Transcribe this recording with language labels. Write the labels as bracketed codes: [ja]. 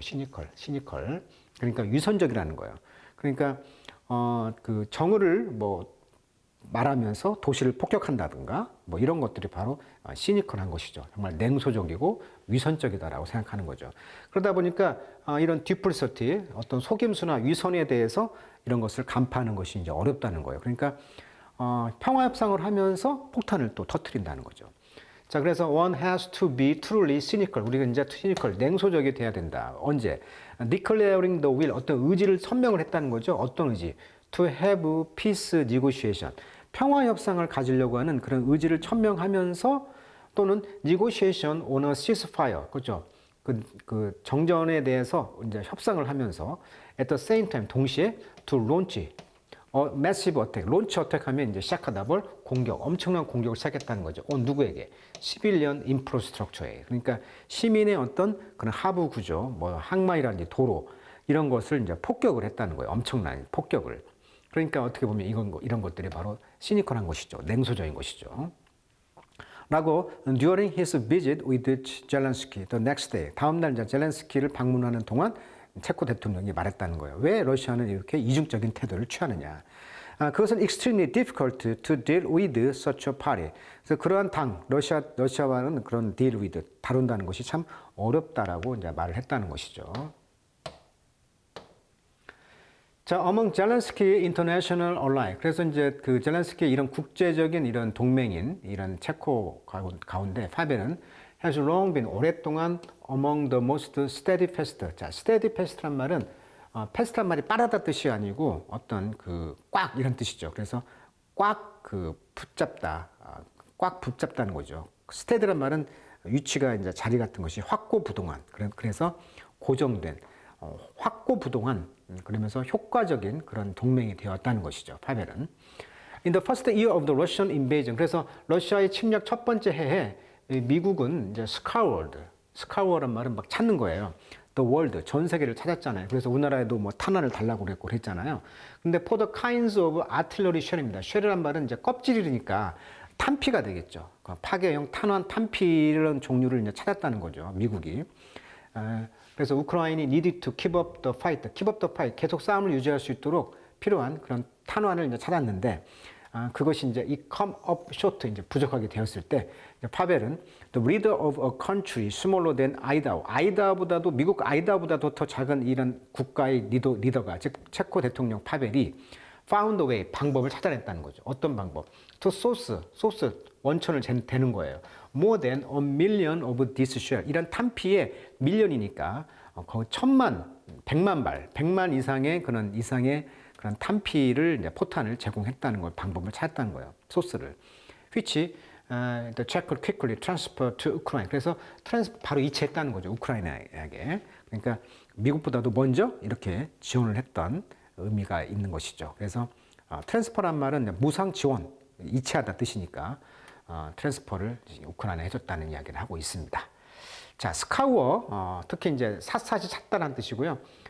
[ko] 시니컬. 그러니까 위선적이라는 거예요. 그러니까 그 정의를 뭐 말하면서 도시를 폭격한다든가 뭐 이런 것들이 바로 시니컬한 것이죠. 정말 냉소적이고 위선적이다라고 생각하는 거죠. 그러다 보니까 이런 듀플리서티, 어떤 속임수나 위선에 대해서 이런 것을 간파하는 것이 이제 어렵다는 거예요. 그러니까 평화 협상을 하면서 폭탄을 또 터뜨린다는 거죠. 자, 그래서 [en] one has to be truly cynical. [ko] 우리가 이제 cynical, 냉소적이 돼야 된다. 언제? [en] declaring the will, [ko] 어떤 의지를 선명을 했다는 거죠. 어떤 의지? [en] to have peace negotiation. [ko] 평화 협상을 가지려고 하는 그런 의지를 천명하면서 또는 [en] negotiation on a ceasefire. [ko] 그렇죠? 그 정전에 대해서 이제 협상을 하면서 [en] at the same time, [ko] 동시에 [en] to launch massive attack, launch attack [ko] 하면 이제 시작하다 볼 공격, 엄청난 공격을 시작했다는 거죠. 누구에게? [en] civilian infrastructure에. [ko] 그러니까 시민의 어떤 그런 하부 구조, 뭐 항만이라든지 도로 이런 것을 이제 폭격을 했다는 거예요. 엄청난 폭격을. 그러니까 어떻게 보면 이런 것들이 바로 시니컬한 것이죠. 냉소적인 것이죠. 라고 [en] during his visit with Zelensky the next day, [ko] 다음 날 이제 젤렌스키를 방문하는 동안 체코 대통령이 말했다는 거예요. 왜 러시아는 이렇게 이중적인 태도를 취하느냐. 그것은 [en] extremely difficult to deal with such a party. [ko] 그래서 그러한 러시아와는 그런 [en] deal with, [ko] 다룬다는 것이 참 어렵다라고 이제 말을 했다는 것이죠. 자, [en] among Zelensky international ally. [ko] 그래서 이제 그 젤렌스키의 이런 국제적인 이런 동맹인 이런 체코 가운데 파벨은 [en] has long been, [ko] 오랫동안 [en] among the most steadfast. [ko] 자, steadfast란 말은 fast란 말이 빠르다 뜻이 아니고 어떤 꽉 이런 뜻이죠. 그래서 꽉 붙잡다, 꽉 붙잡다는 거죠. steady란 말은 위치가 이제 자리 같은 것이 확고부동한. 그래서 고정된, 확고부동한, 그러면서 효과적인 그런 동맹이 되었다는 것이죠. 파벨은. [en] In the first year of the Russian invasion. [ko] 그래서 러시아의 침략 첫 번째 해에 미국은 이제 scoured란 말은 막 찾는 거예요. [en] The world, [ko] 전 세계를 찾았잖아요. 그래서 우리나라에도 뭐 탄환을 달라고 그랬잖아요. 근데 [en] for the kinds of artillery shell입니다. [ko] shell이란 말은 이제 껍질이니까 탄피가 되겠죠. 파괴형 탄환 탄피 이런 종류를 이제 찾았다는 거죠. 미국이. 그래서 우크라이나이 [en] needed to keep up the fight, [ko] 계속 싸움을 유지할 수 있도록 필요한 그런 탄환을 이제 찾았는데, 그것이 이제 이 [en] come up short, [ko] 이제 부족하게 되었을 때, 파벨은 [en] the leader of a country smaller than [ko] 아이다보다도 미국 아이다보다도 더 작은 이런 국가의 리더가, 즉 체코 대통령 파벨이 [en] found a way, [ko] 방법을 찾아냈다는 거죠. 어떤 방법? [en] to source [ko] 원천을 대는 거예요. [en] more than a million of this shell. [ko] 이런 탄피의 밀리언이니까 거의 1000만, 100만 이상의 그런 탄피를 이제 포탄을 제공했다는 걸, 방법을 찾았다는 거예요. 소스를. [en] which the Czech quickly transfer to Ukraine. [ko] 그래서 바로 이체했다는 거죠. 우크라이나에게. 그러니까 미국보다도 먼저 이렇게 지원을 했던 의미가 있는 것이죠. 그래서 트랜스퍼란 말은 무상 지원, 이체하다 뜻이니까 트랜스퍼를 우크라이나에 해줬다는 이야기를 하고 있습니다. 자, 스카우어, 특히 이제 샅샅이 찾다라는 뜻이고요.